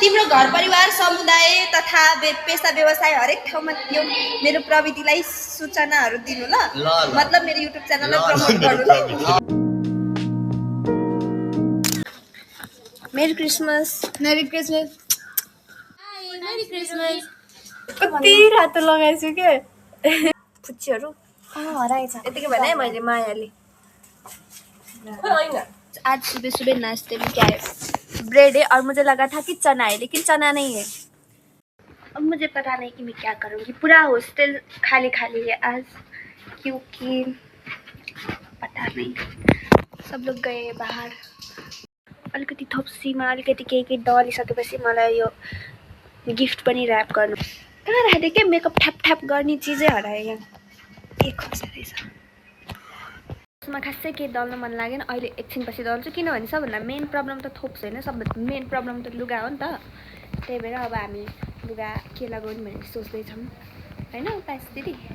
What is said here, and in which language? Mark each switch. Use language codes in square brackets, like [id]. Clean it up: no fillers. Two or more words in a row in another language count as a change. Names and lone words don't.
[ne] तिम्रो घर परिवार समुदाय तथा पेसा व्यवसाय हरेक ठाउँमा यो मेरो प्रविधिलाई सूचनाहरू दिनु ल मतलब मेरो युट्युब च्यानललाई प्रमोट गर्नु ल [en] merry Christmas merry Christmas merry Christmas [ne] कति रातो लगाइछु के फुच्चीहरू हराएछ यतिकै भने मैले मायाले [hi] आज सुबह सुबह नाश्ते में क्या है ब्रेड है और मुझे लगा था कि चना है लेकिन चना नहीं है। अब मुझे पता नहीं कि मैं क्या करूँगी। पूरा हॉस्टल खाली खाली है आज क्योंकि पता नहीं सब लोग गए बाहर। [ne] अलिकति थोप्सीमा अलिकति केही डलिसकेपछि मलाई यो गिफ्ट पनि र्याप गर्नु कहाँ राखेँ के मेकअप ठ्याप ठ्याप गर्ने चिजै हरायो यहाँ एक खर्च रहेछ। त्यसमा खासै केही दल्न मन लागेन अहिले एकछिनपछि दल्छु किनभने सबभन्दा [en] main problem [ne] त थोप्स होइन सबभन्दा [en] main problem [ne] त लुगा हो नि त त्यही भएर अब हामी लुगा के लगाउने भनेर सोच्दैछौँ होइन पाइस दिदी